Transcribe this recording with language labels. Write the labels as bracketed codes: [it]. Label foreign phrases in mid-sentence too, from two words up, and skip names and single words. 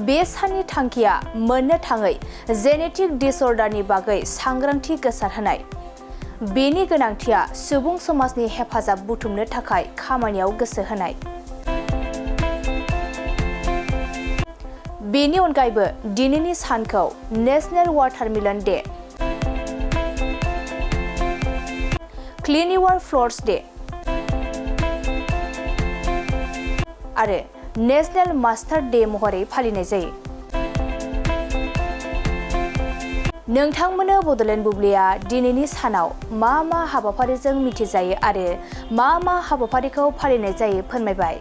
[brx] बे साननि थांखिया मोननो थाङै जेनेटिक डिसअर्डारनि बागै सांग्रांथि गोसारहोनाय। बेनि गोनांथिया सुबुं समाजनि हेफाजाब बुथुमनो थाखाय खामानियाव गोसो होनाय। बेनि अनगायैबो दिनैनि सानखौ नेशनेल वाटारमेलन डे, क्लीन योर फ्लोर्स डे आरो नेशनेल मास्टार डे महरै फालिनाय जायो। नोंथांमोननो बडलेण्ड बुब्लिया दिनैनि सानाव मा मा हाबाफारिजों मिथिजायो आरो मा मा हाबाफारिखौ फालिनाय जायो फोरमायबाय।